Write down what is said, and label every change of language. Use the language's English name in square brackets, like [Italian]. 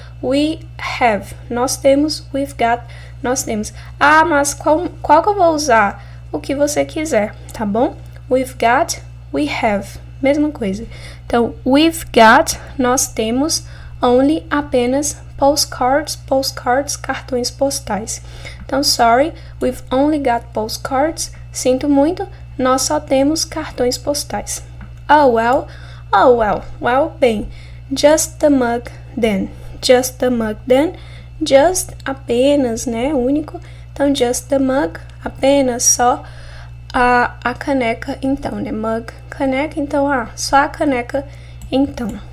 [English] We have, [Portuguese] nós temos. [English] We've got, nós temos. [Portuguese] Mas qual que eu vou usar? O que você quiser, tá bom? [English] We've got, we have, [Portuguese] mesma coisa. Então, [English] we've got, [Portuguese] nós temos. Only, apenas. Postcards, cartões postais. Então, [English] sorry, we've only got postcards. [Portuguese] Sinto muito, nós só temos cartões postais. [English] Oh well, [Portuguese] bem. [English] Just the mug then. Just the mug then. Just, [Portuguese] apenas, né, único. Então, [English] just the mug, [Portuguese] apenas, só a caneca, então, né, mug, caneca, então, só a caneca, então.